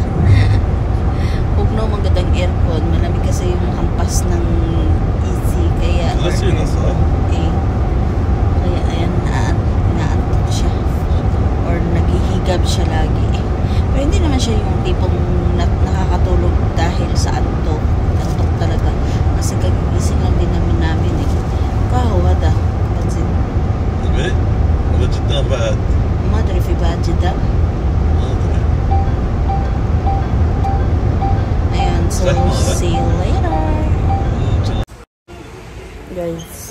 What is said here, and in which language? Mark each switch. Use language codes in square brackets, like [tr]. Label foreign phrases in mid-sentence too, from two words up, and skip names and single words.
[tl] Huwag no, magandang aircon, malamig kasi yung hampas ng easy, kaya kaya ayan, naantok siya or naghihigab siya lagi. Pero hindi naman siya yung tipong nakakatulog dahil sa antok talaga, kasi kagigising lang din namin [ar] كهوة بنزين ايه ولا جدة بعد ما ادري في بعد جدة ما ادري. [en] and so see you later guys.